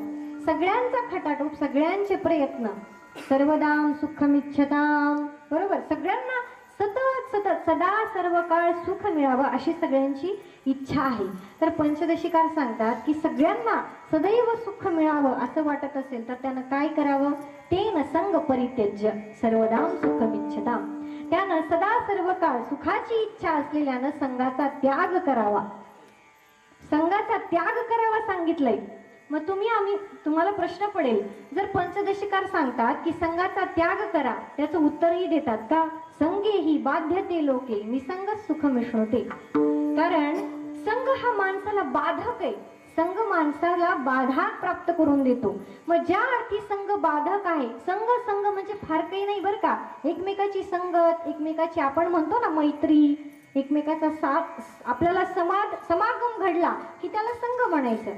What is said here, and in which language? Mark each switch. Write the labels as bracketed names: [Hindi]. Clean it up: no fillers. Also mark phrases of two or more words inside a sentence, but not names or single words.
[Marathi] सगळ्यांचा खटाटोप, सगळ्यांचे प्रयत्न, [Sanskrit] सर्वदाम सुखमिच्छताम, [Marathi] बरोबर. सगळ्यांना सतत सतत सदा सर्व काळ सुख मिळावं अशी सगळ्यांची इच्छा आहे. तर पंचदशीकार सांगतात की सगळ्यांना सदैव सुख मिळावं असं वाटत असेल तर त्यानं काय करावं, [Sanskrit] तेन संग परित्यज्य सर्वदाम सुखमिच्छताम. [Marathi] त्यानं सदा सर्व काळ सुखाची इच्छा असलेल्यानं संघाचा त्याग करावा. संघाचा त्याग करावा सांगितलंय. मग तुम्हाला प्रश्न पडेल, जर पंचदशीकार सांगतात की संघाचा त्याग करा, त्याचं उत्तरही देतात का, [Sanskrit] संगे ही बाध्यते लोके निसंग सुख मिश्नुते. [Marathi] कारण संघ हा माणसाला बाधक आहे, संघ माणसाला बाधा प्राप्त करून देतो. मग ज्या अर्थी संघ बाधक आहे, संघ म्हणजे फार काही नाही बरं का. एकमेकाची संगत, एकमेकाची आपण म्हणतो ना मैत्री, एकमेकाचा आपल्याला समागम घडला की त्याला संघ म्हणायचं.